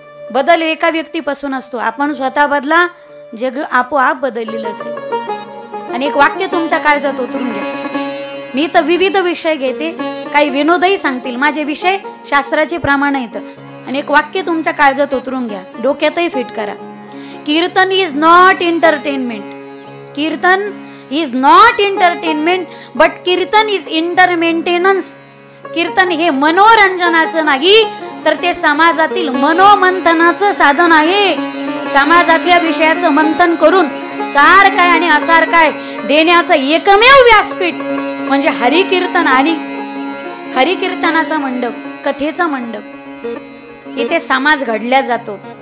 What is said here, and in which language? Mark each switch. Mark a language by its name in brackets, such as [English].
[Marathi] बदल एका व्यक्तीपासून असतो. आपण स्वतः बदला, जग आपोआप बदललेलं असेल. आणि एक वाक्य तुमच्या काळजात उतरून घ्या. मी तर विविध विषय घेते, काही विनोदही सांगतील. माझे विषय शास्त्राचे प्रमाण आहेत. आणि एक वाक्य तुमच्या काळजात उतरून घ्या, डोक्यातही फिट करा. [English] Kirtan is not entertainment. Kirtan is not entertainment but kirtan is intermaintenance. [Marathi] कीर्तन हे मनोरंजनाचं नाही तर ते समाजातील मनोमंथनाचं साधन आहे. समाजातल्या विषयाचं मंथन करून सार काय आणि असार काय देण्याचं एकमेव व्यासपीठ म्हणजे हरिकीर्तन. आणि हरिकीर्तनाचा मंडप, कथेचा मंडप, इथे समाज घडल्या जातो.